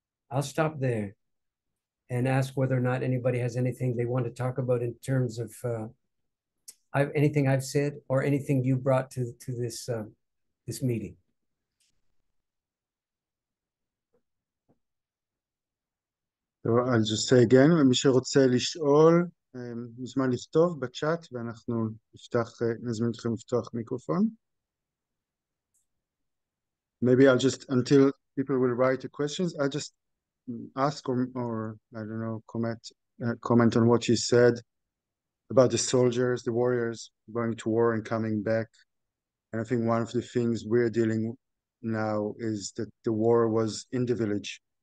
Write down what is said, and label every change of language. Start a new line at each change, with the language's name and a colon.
English: I'll stop there and ask whether or not anybody has anything they want to talk about in terms of anything I've said or anything you brought to this meeting. So I'll just say again,
Hebrew: מי שרוצה לשאול, מוזמן לכתוב בצ'אט, ואנחנו נזמין אתכם לפתוח מיקרופון.
English: Maybe I'll just, until people will write the questions, I'll just ask or I don't know, comment on what you said about the soldiers, the warriors going to war and coming back. And I think one of the things we're dealing now is that the war was in the village.